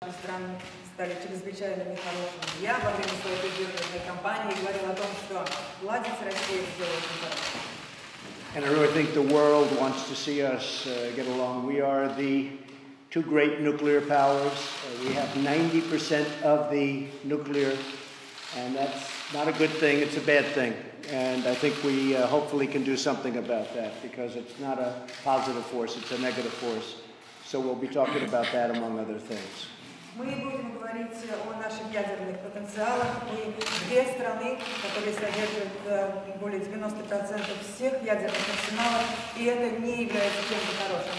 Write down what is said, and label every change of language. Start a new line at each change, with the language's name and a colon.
Russian: страны стали чрезвычайно нехорошими. Я во время своей предвыборной кампании говорила о том, что ладить с Россией сделать очень хорошо.
English: And I really think the world wants to see us get along. We are the two great nuclear powers. We have 90% of the nuclear, and that's not a good thing, it's a bad thing. And I think we hopefully can do something about that, because it's not a positive force, it's a negative force. So we'll be talking about that among other things.
Russian: Мы будем говорить о наших ядерных потенциалах. Мы две страны, которые содержат более 90% всех ядерных арсеналов, и это не является чем-то хорошим.